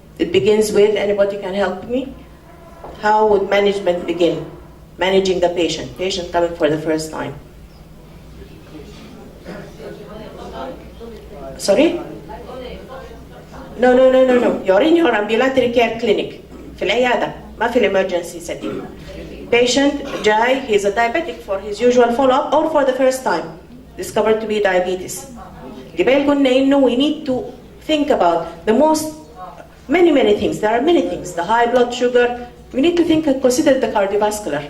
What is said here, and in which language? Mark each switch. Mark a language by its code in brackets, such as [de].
[en] It begins with, anybody can help me? How would management begin? Managing the patient coming for the first time. Sorry? No. You're in your ambulatory care clinic. [ar] في العيادة ما في [en] emergency setting. Patient [ar] جاي, [en] he's a diabetic for his usual follow-up or for the first time discovered to be diabetes. [ar] قبل قلنا إنه [en] we need to think about the many things. There are many things. The high blood sugar. We need to think and consider the cardiovascular.